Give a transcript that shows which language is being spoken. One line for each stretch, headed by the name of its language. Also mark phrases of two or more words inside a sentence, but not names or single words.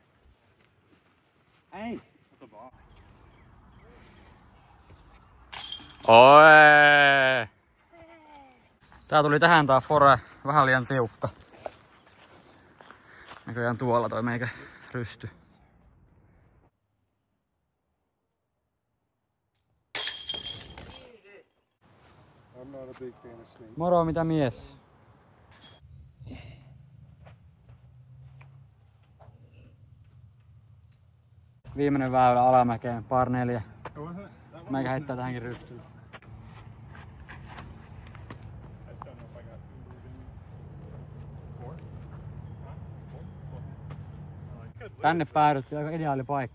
Finnish: Ei! Oi! Tää tuli tähän tää fore vähän liian tiukka. Näköjään tuolla toi meikä rysty.
English: I'm not a big fan of snakes.
Finnish: Moro, mitä mies? Viimeinen väylä alamäkeen, par 4. Meikä heittää tähänkin rystyyn. Tänne päädyttiin, aika ideaali paikka.